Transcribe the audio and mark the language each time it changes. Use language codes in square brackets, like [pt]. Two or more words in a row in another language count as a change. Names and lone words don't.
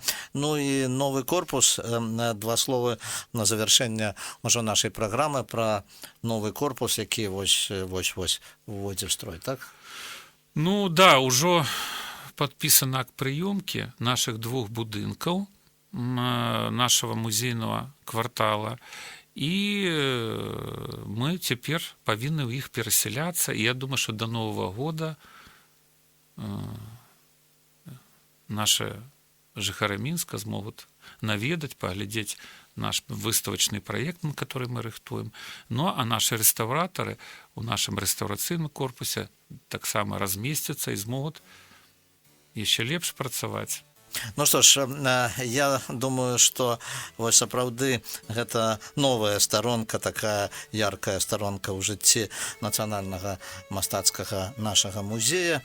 [be] Ну і новы корпус, два словы на завяршэнне ўжо нашай праграмы пра новы корпус, які вось уводзе в строй, так? Ну да, ўжо падпісан акт прыёмкі нашых двух будынкаў, [ru] нашего музейного квартала, [be] і мы цяпер павінны ў іх перасяляцца, і я думаю, што [ru] до Нового года [be] наши жыхары Мінска змогуць наведаць, паглядзець наш выставачны праект, [ru] на который [be] мы рыхтуем. Ну, а наши рэстаўратары у нашым рэстаўрацыйным корпусе таксама размесцяцца і змогуць яшчэ лепш працаваць. Ну што ж, я думаю, што вось сапраўды гэта новая старонка, такая яркая старонка ў жыцці нацыянальнага мастацкага нашага музея.